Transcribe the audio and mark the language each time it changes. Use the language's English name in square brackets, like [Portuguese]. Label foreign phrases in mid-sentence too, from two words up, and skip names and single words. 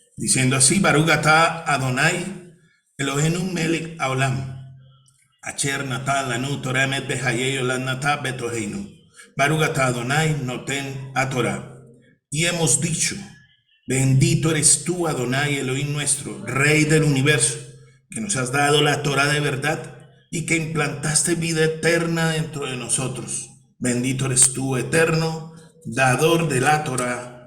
[Spanish] diciendo así: [Hebrew] ברוך אתה אדוני אלוהינו מלך העולם אשר נתן לנו תורה אמת בחיי עולם נטע בתוכנו. ברוך אתה אדוני נותן התורה. [Spanish] Y hemos dicho: bendito eres tú, Adonai, Elohim nuestro, Rey del universo, que nos has dado la Torah de verdad y que implantaste vida eterna dentro de nosotros. Bendito eres tú, eterno, dador de la Torah.